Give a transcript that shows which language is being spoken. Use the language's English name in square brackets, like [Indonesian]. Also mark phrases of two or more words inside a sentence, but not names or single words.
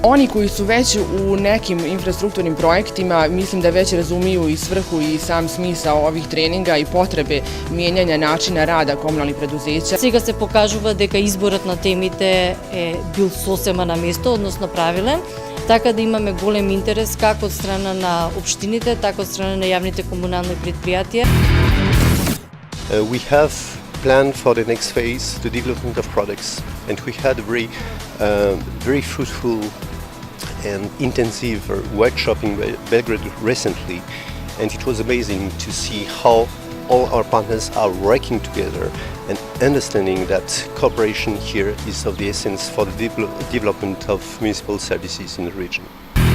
[Bosnian] Oni koji su već u nekim infrastrukturnim projektima, mislim da već razumiju i svrhu i sam smisao ovih treninga i potrebe mijenjanja načina rada komunalnih preduzeća. [Macedonian] Сега се покажува дека изборот на темите е бил сосема на место, односно правилен, така да имаме голем интерес како од страна на општините, така од страна на јавните комунални предпријатија. [English] We have planned for the next phase the development of products, and we had a very fruitful and intensive workshop in Belgrade recently, and it was amazing to see how all our partners are working together and understanding that cooperation here is of the essence for the development of municipal services in the region.